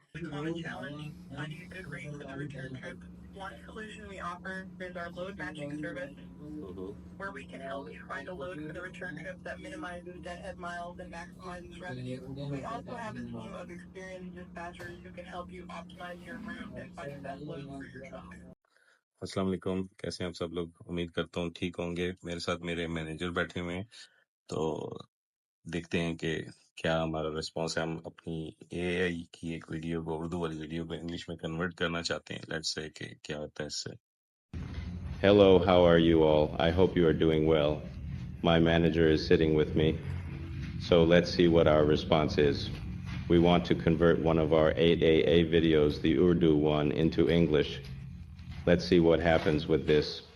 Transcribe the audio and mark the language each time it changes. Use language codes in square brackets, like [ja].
[en] Common challenge, finding a good rate for the return trip. One solution we offer is our load matching service, where we can help you find a load for the return trip that minimizes deadhead miles and maximizes revenue. We also have a team of experienced dispatchers who can help you optimize your route and find the best load for your truck. [hi] अस्सलाम वालेकुम, कैसे हैं आप सब लोग? उम्मीद करता हूँ ठीक होंगे। मेरे साथ मेरे मैनेजर बैठे हुए हैं, तो देखते हैं कि क्या हमारा रिस्पॉन्स है। हम अपनी एआई की एक वीडियो को, उर्दू वाली वीडियो को इंग्लिश में कन्वर्ट करना चाहते हैं। [en] let's say [hi] कि क्या होता है इससे। [en] Hello, how are you all? I hope you are doing well. My manager is sitting with me, so let's see what our response is. We want to convert one of our 8AA videos, the Urdu one, into English. Let's see what happens with this.